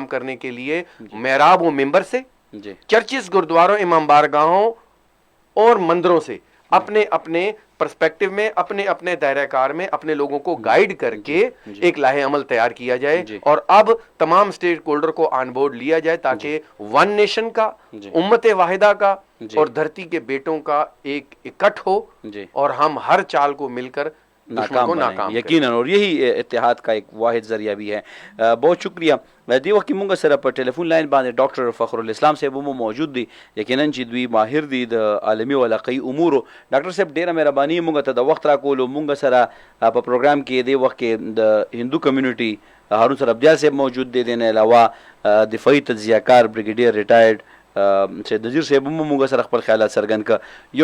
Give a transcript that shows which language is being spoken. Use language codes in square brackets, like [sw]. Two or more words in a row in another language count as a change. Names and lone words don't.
[ur] کرنے کے لیے محراب و ممبر سے, چرچز, گردواروں, امام بارگاہوں اور مندروں سے اپنے اپنے پرسپیکٹو میں, اپنے اپنے دائرہ کار میں اپنے لوگوں کو گائیڈ کر کے ایک لاہ عمل تیار کیا جائے, اور اب تمام اسٹیک ہولڈر کو [en] on board [ur] لیا جائے تاکہ [en] one nation [ur] کا, امت واحدہ کا اور دھرتی کے بیٹوں کا ایک اکٹھ ہو, اور ہم ہر چال کو مل کر ناکام یقیناً, اور یہی اتحاد کا ایک واحد ذریعہ بھی ہے. بہت شکریہ. [ps] دی وقت مونږ سره په [en] telephone line [ps] باندې ډاکټر فخر الاسلام صاحب مو موجود دي, یقینا چې دوی ماهر دي د عالمي ولاقي امورو. ډاکټر صاحب ډیره مهرباني مونږ ته د وخت راکولو. مونږ سره په پروګرام کې دی وخت کې د هندو کمیونټي هارون سر ابدیال صاحب موجود دي, دین علاوه دفاعي تجزیه‌کار بریګیډیر ریټایرډ سید نذیر صاحب مو مونږ سره خپل خیالات څرګند کړ.